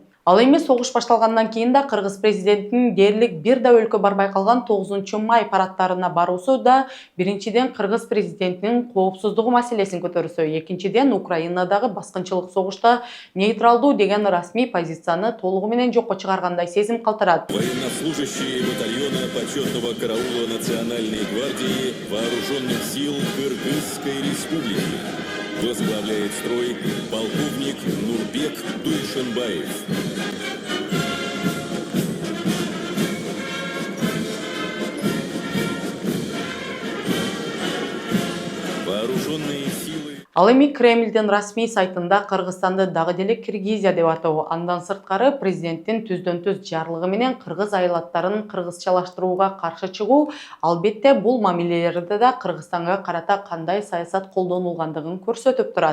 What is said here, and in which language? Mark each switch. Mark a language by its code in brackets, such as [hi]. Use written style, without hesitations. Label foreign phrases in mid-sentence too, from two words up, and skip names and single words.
[ky] Ал эми согуш башталгандан кийин да кыргыз президентинин дээрлик бир да өлкө барбай калган 9 май парадтарына баруусу да биринчиден кыргыз президентинин коопсуздугу маселесин көтөрсө, экинчиден Украинадагы баскынчылык согушта нейтралдуу деген расмий позицияны толугу менен жокко чыгаргандай сезим калтырат. [ru] Военнослужащие батальона почетного караула Национальной гвардии Вооруженных сил Кыргызской Республики. Возглавляет строй полковник Нурбек Дуйшенбаев. Вооруженные силы. [ky] Ал эми Кремлдин расмий сайтында Кыргызстанды дагы деле Киргизия деп атоо, андан сырткары президенттин түздөн-түз жарлыгы менен кыргыз айылаттарын кыргызчалаштырууга каршы чыгуу, албетте бул мамилелерде да Кыргызстанга карата кандай саясат колдонулгандыгын көрсөтүп турат.